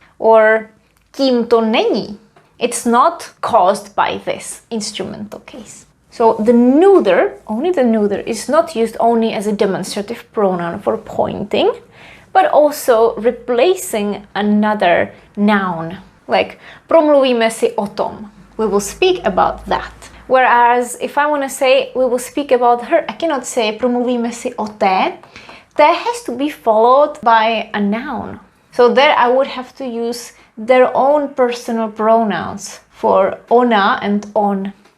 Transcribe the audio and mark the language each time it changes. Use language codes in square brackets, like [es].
[en] Or [cs] tím to není. [en] It's not caused by this instrumental case. So the neuter, only the neuter, is not used only as a demonstrative pronoun for pointing, but also replacing another noun. Like, [cs] promluvíme si o tom. [en] We will speak about that. Whereas, if I want to say, we will speak about her, I cannot say, [cs] promluvíme si o té. [en] Té has to be followed by a noun. So there I would have to use their own personal pronouns for ona and on.